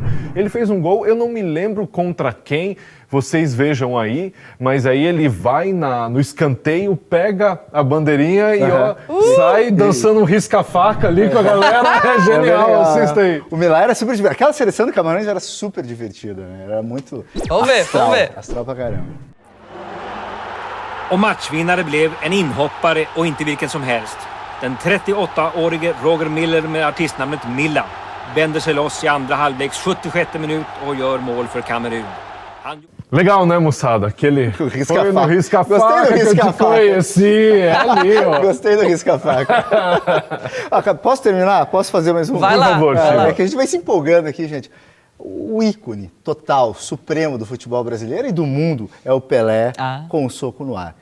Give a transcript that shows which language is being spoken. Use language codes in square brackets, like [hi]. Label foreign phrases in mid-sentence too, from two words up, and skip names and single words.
[pt] Ele fez um gol, eu não me lembro contra quem, vocês vejam aí, mas aí ele vai no escanteio, pega a bandeirinha e sai dançando um risca-faca ali com a galera. É genial, assista aí. O Milá era super divertido. Aquela seleção do Camarões era super divertida, né? Era muito Vamos ver. Astral pra caramba. [sv] Och matchvinnare blev en inhoppare och inte vilken som helst. Den 38-årige Roger Miller med artistnamnet Milla vänder sig loss i andra halvleks 76 minut och gör mål för Kamerun. [pt] Legal, né, moçada? Aquele foi no risca-faca Gostei do que eu te risca-faca. conheci, é ali, ó. Gostei do risca-faca. Posso terminar? Posso fazer mais um? Vai lá, Por favor, vai lá. É que a gente vai se empolgando aqui, gente. O ícone total, supremo do futebol brasileiro e do mundo é o Pelé com o soco no ar.